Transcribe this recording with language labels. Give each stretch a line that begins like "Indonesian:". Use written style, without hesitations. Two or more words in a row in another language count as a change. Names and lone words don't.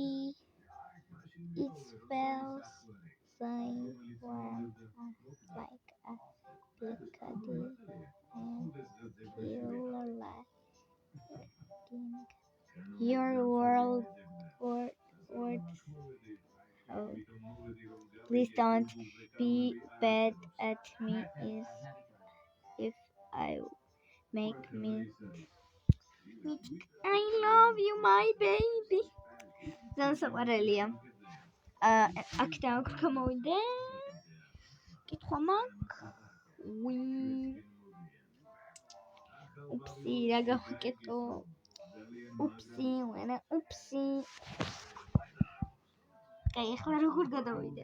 English: It smells warm like a big cuddle and your words. Oh, please don't be bad at me if I make me. I love you, my baby.
Georgian: ძალიან საყვარელია. აქ გამოვიდე. კითხვა მაქვს. Upsi, რა გავაკეთო? Upsi. აი, ახლა როგორ გადავიდე?